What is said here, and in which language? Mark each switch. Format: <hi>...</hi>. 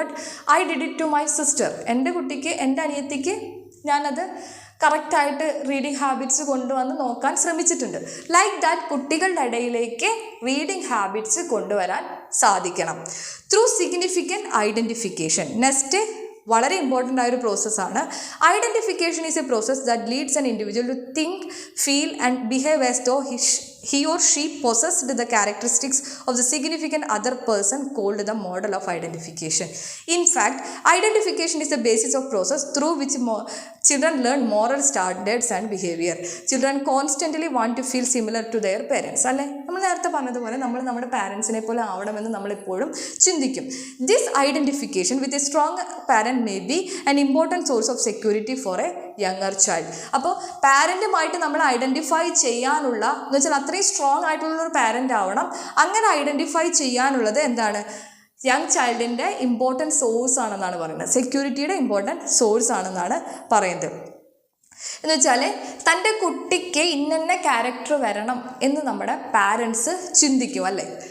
<en>But I did it to my sister.</en> <ml>എൻ്റെ അനിയത്തിക്ക് ഞാനത് കറക്റ്റായിട്ട് റീഡിങ് ഹാബിറ്റ്സ് കൊണ്ടുവന്ന് നോക്കാൻ ശ്രമിച്ചിട്ടുണ്ട്.</ml> <en>like that</en> <ml>കുട്ടികളുടെ ഇടയിലേക്ക് റീഡിങ് ഹാബിറ്റ്സ് കൊണ്ടുവരാൻ സാധിക്കണം.</ml> <en>Through significant identification.</en> <ml>നെക്സ്റ്റ് വളരെ ഇമ്പോർട്ടൻ്റ് ആയൊരു പ്രോസസ്സാണ്.</ml> <en>Identification is a process that leads an individual to think, feel and behave as though he or she possessed the characteristics of the significant other person, called the model of identification. In fact, identification is the basis of process through which children learn moral standards and behavior. Children constantly want to feel similar to their parents അല്ലേ.</en> <ml>നമ്മൾ നേരത്തെ പറഞ്ഞതുപോലെ നമ്മൾ നമ്മുടെ പാരൻസിനെ പോലെ ആവണമെന്ന് നമ്മളെപ്പോഴും ചിന്തിക്കും.</ml> <en>This identification with a strong parent may be an important source of security for a younger child.</en> <ml>അപ്പോൾ പാരൻറ്റുമായിട്ട് നമ്മൾ ഐഡൻറ്റിഫൈ ചെയ്യാനുള്ള എന്ന് വെച്ചാൽ അത്രയും സ്ട്രോങ് ആയിട്ടുള്ളൊരു പാരൻ്റ് ആവണം. അങ്ങനെ ഐഡൻറ്റിഫൈ ചെയ്യാനുള്ളത് എന്താണ്? യങ് ചൈൽഡിൻ്റെ ഇമ്പോർട്ടൻറ്റ് സോഴ്സ് ആണെന്നാണ് പറയുന്നത്. സെക്യൂരിറ്റിയുടെ ഇമ്പോർട്ടൻറ്റ് സോഴ്സ് ആണെന്നാണ് പറയുന്നത്. എന്ന് വെച്ചാൽ തൻ്റെ കുട്ടിക്ക് ഇന്ന ക്യാരക്ടർ വരണം എന്ന് നമ്മുടെ പാരൻസ് ചിന്തിക്കും അല്ലേ.</ml>